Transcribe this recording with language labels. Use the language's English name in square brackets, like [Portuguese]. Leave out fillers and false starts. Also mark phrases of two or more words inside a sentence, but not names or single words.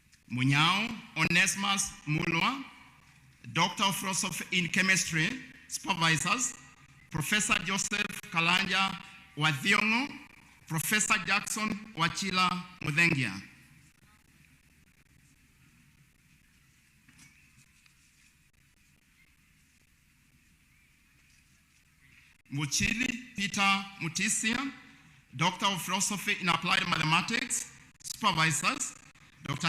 [English] Munyao Onesimus Mulwa, Doctor of Philosophy in Chemistry, Supervisors, Professor Joseph Kalanja Wathiongo, Professor Jackson Wachila Mudhengia. Muchili Peter Mutisia, Doctor of Philosophy in Applied Mathematics, Supervisors, Dr.